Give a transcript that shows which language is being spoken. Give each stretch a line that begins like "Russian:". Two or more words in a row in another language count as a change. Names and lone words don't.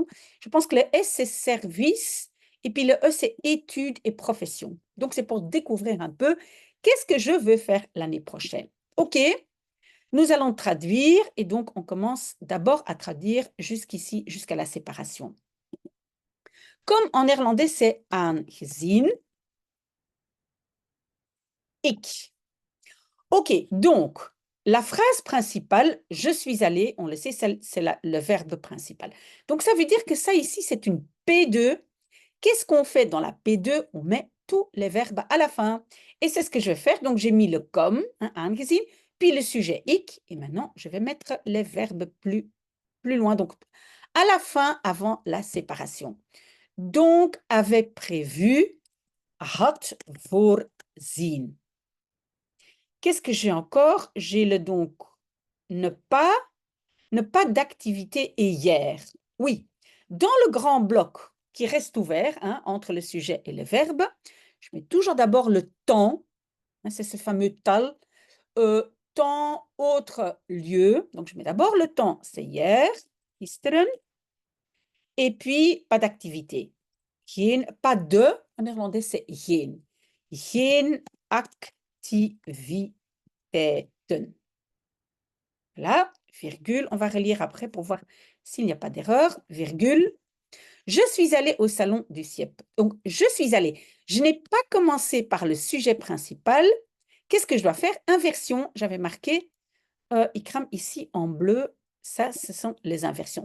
French: Je pense que le S, c'est service, et puis le E, c'est études et professions. Donc, c'est pour découvrir un peu qu'est-ce que je veux faire l'année prochaine. OK, nous allons traduire et donc on commence d'abord à traduire jusqu'ici, jusqu'à la séparation. Comme en néerlandais, c'est
Dutch: aangezien, ik.
French: OK, donc la phrase principale, je suis allée, on le sait, c'est le verbe principal. Donc ça veut dire que ça ici, c'est une P2. Qu'est-ce qu'on fait dans la P2? On met tous les verbes à la fin. Et c'est ce que je vais faire. Donc j'ai mis le comme, hein, aangezien, puis le sujet ik, et maintenant je vais mettre les verbes plus loin, donc à la fin, avant la séparation. Donc, avait prévu,
Dutch: had voorzien.
French: Qu'est-ce que j'ai encore? J'ai le donc ne pas d'activité et hier. Oui, dans le grand bloc qui reste ouvert hein, entre le sujet et le verbe, je mets toujours d'abord le temps, hein, c'est ce fameux tal, temps, autre, lieu. Donc, je mets d'abord le temps, c'est hier, gisteren. Et puis, pas d'activité. Pas de, en néerlandais, c'est geen.
Dutch: Geen activiteiten.
French: Là, virgule, on va relire après pour voir s'il n'y a pas d'erreur, virgule. Je suis allée au salon du CIEP. Donc, je suis allée. Je n'ai pas commencé par le sujet principal. Qu'est-ce que je dois faire? Inversion, j'avais marqué, Ikram ici en bleu, ça, ce sont les inversions.